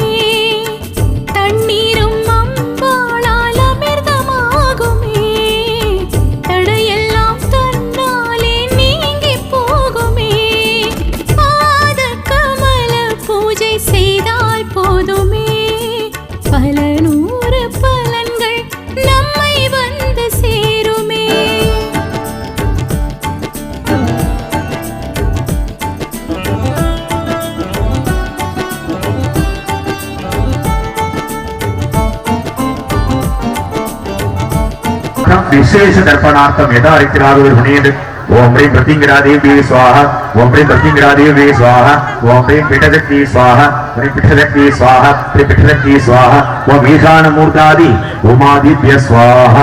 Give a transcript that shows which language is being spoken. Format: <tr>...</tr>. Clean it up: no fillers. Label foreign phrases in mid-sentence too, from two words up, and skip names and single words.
<ta>தண்ணீரும் அம்பாளால் அமிர்தமாகுமே, தடையெல்லாம் தன்னாலே நீங்கி போகுமே. பாத கமல பூஜை செய்தால் போதுமே, பல நூறு பலன்கள் நம்மை வந்து சேருமே.</ta> <sa>विशेष दर्पणार्थम यदा ऋतिरागुर्भुनेन ओम ह्रीं प्रत्यंगिरा देवी स्वाहा ओम ह्रीं प्रत्यंगिरा देवी स्वाहा ओम ह्रीं पीठशक्ति स्वाहा ह्रीं पीठशक्ति स्वाहा ह्रीं पीठशक्ति स्वाहा ओम ईशानमूर्तादि उमादिभ्य स्वाहा</sa>